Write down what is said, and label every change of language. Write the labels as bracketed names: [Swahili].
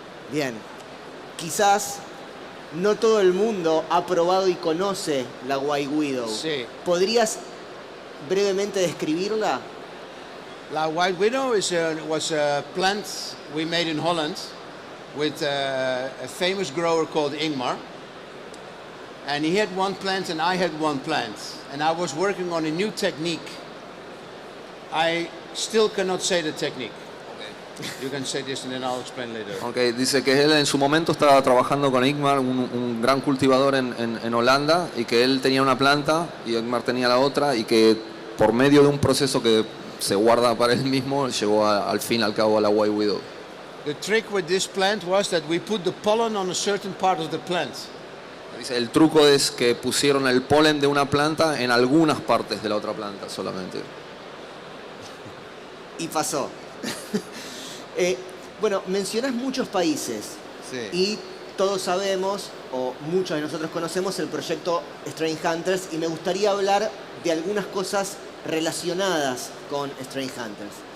[Spanish] Bien, quizás no todo el mundo ha probado y conoce la White Widow. Sí. ¿Podrías brevemente describirla? [English] La White Widow was a plant we made in Holland with a famous grower called Ingmar. And he had one plant and I had one plant. And I was working on a new technique. I still cannot say the technique. You can say this and then I'll explain later. [Spanish] Okay, dice que él en su momento estaba trabajando con Ingmar, un gran cultivador en Holanda, y que él tenía una planta y Ingmar tenía la otra, y que por medio de un proceso que se guarda para él mismo, llegó al fin al cabo a la White Widow. [English] The trick with this plant was that we put the pollen on a certain part of the plant. [Spanish] Dice, el truco es que pusieron el polen de una planta en algunas partes de la otra planta solamente. Y pasó. Bueno, mencionás muchos países. Sí. Y todos sabemos, o muchos de nosotros conocemos, el proyecto Strange Hunters, y me gustaría hablar de algunas cosas relacionadas con Strange Hunters.